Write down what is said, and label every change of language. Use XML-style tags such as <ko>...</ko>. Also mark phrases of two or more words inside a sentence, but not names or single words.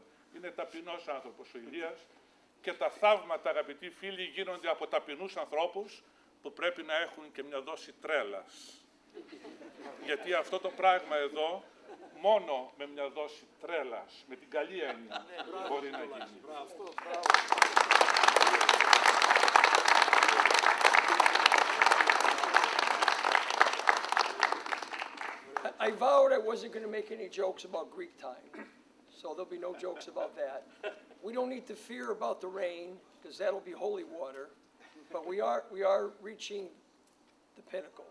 <el>Είναι ταπεινός άνθρωπος ο Ηλίας και τα θαύματα, αγαπητοί φίλοι, γίνονται από ταπεινούς ανθρώπους που πρέπει να έχουν και μια δόση τρέλας. Γιατί αυτό το πράγμα εδώ, μόνο με μια δόση τρέλας, με την καλή έννοια, μπορεί να γίνει.</el> <en>I vowed I wasn't going to make any jokes about Greek time, so there'll be no jokes about that. We don't need to fear about the rain, because that'll be holy water, but we are reaching the pinnacle.</en>